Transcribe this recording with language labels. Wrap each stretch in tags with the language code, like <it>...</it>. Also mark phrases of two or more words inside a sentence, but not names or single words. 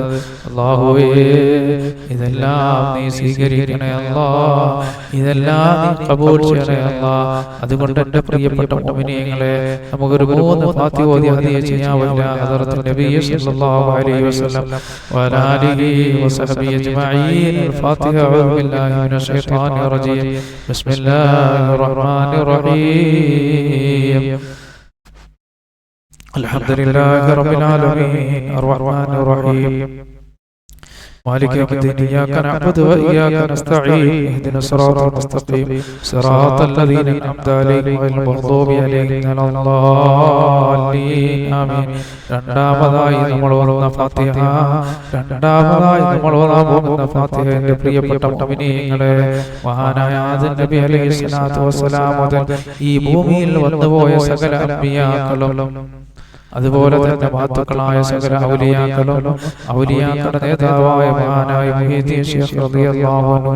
<ml>അല്ലാഹുവേ, ഇതെല്ലാം നീ സ്വീകരിക്കണേ അല്ലാഹ്. ഇതെല്ലാം നീ ഖബൂൽ ചെയ്യണേ അല്ലാഹ്. അതുകൊണ്ട് എൻ്റെ പ്രിയപ്പെട്ട മുഅ്മിനീങ്ങളെ, നമുക്കൊരു 3 ഫാത്തിഹ ഓതി ഹദിയ ചെയ്യാവില്ല.</ml> <ar>حضرة النبي صلى الله عليه وسلم وعلى آله وصحبه أجمعين. الفاتحة. أعوذ بالله من الشيطان الرجيم. بسم الله الرحمن الرحيم. الحمد لله رب العالمين الرحمن الرحيم مالك يوم الدين. إياك نعبد وإياك نستعين. اهدنا الصراط المستقيم صراط الذين أنعمت عليهم غير المغضوب عليهم ولا الضالين. آمين.</ar> <ml>രണ്ടാമതായി നമ്മൾ ഓതുന്ന ഫാത്തിഹ, എൻ്റെ പ്രിയപ്പെട്ട മുഅ്മിനീങ്ങളെ, മഹാനായ ആദം നബി</ml> <ar>عليه الصلاة والسلام</ar> <ml>മുതൽ ഈ ഭൂമിയിൽ വന്നുപോയ സകല അമ്പിയാക്കളും, അതുപോലെ തന്നെ മഹത്തുക്കളായ സകല ഔലിയാക്കളുടെ നേതാവായ മഹാനായ മുഹീദ്ദീൻ ശൈഖ്</ml> <ar>رضي الله عنه,</ar>